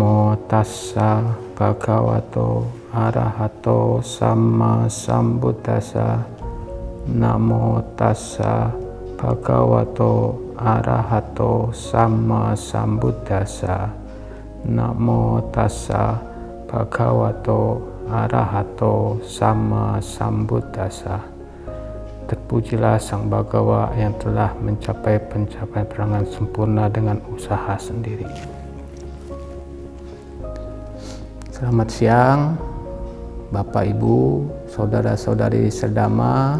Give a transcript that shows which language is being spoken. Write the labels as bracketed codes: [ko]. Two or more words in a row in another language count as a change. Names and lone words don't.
[pi] tassa bhagavato arahato sama sambuddhassa. Namo tassa bhagavato arahato sama sambuddhassa. Namo tassa bhagavato arahato sama sambuddhassa. [id] Terpujilah Sang Bhagawa yang telah mencapai pencapaian perangan sempurna dengan usaha sendiri. Selamat siang Bapak Ibu, saudara-saudari sedama.